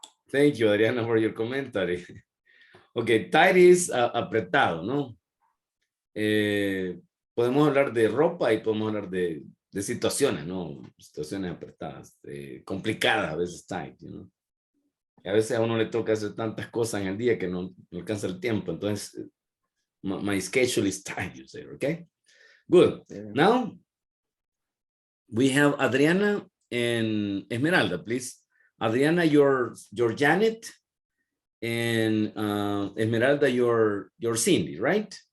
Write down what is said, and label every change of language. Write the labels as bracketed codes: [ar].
[en] Thank you, Adriana, for your commentary. Ok, tight is apretado, ¿no? [es] Podemos hablar de ropa y podemos hablar de situaciones, ¿no? Situaciones apretadas, complicadas, a veces tight, [en] you know? [es] Y a veces a uno le toca hacer tantas cosas en el día que no alcanza el tiempo. [en] Entonces, my schedule is tight, you say, okay? Good. Now, we have Adriana and Esmeralda, please. Adriana, your Janet, and Esmeralda, your Cindy, right?